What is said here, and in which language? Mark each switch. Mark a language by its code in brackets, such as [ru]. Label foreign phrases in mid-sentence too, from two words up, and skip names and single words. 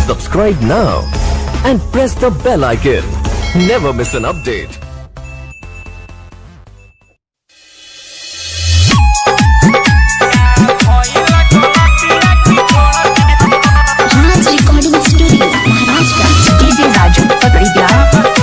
[en] Subscribe now and press the bell icon. Never miss an update. राज रिकॉर्डिंग स्टूडियो महाराष्ट्र। डीजे राजू पकड़ी दिया।